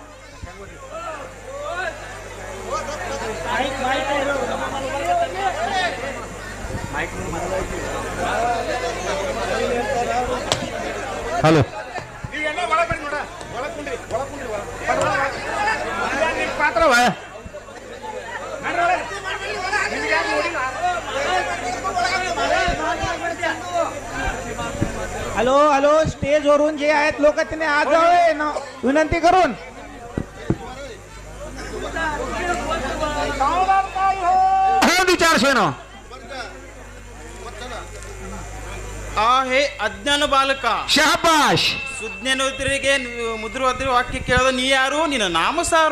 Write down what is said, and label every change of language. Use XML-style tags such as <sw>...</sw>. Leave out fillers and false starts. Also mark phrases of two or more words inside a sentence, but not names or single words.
<kn>ಹಲೋ ಪಾತ್ರವ</kn> <mr>हॅलो हॅलो स्टेजवरून जे आहेत लोक त्यांनी आज जावे ना विनंती करून</mr> <kn>ವಿಚಾರಿಸೇನು. ಹೇ ಅಜ್ಞಾನ ಬಾಲಕ ಶಹಬಾಷ್. ಸುಜ್ಞಾನೋತ್ತರಿಗೆ ಮುದ್ರವಾದ ವಾಕ್ಯ ಕೇಳದ ನೀ ಯಾರು, ನಿನ್ನ ನಾಮ ಸಾರು.</kn>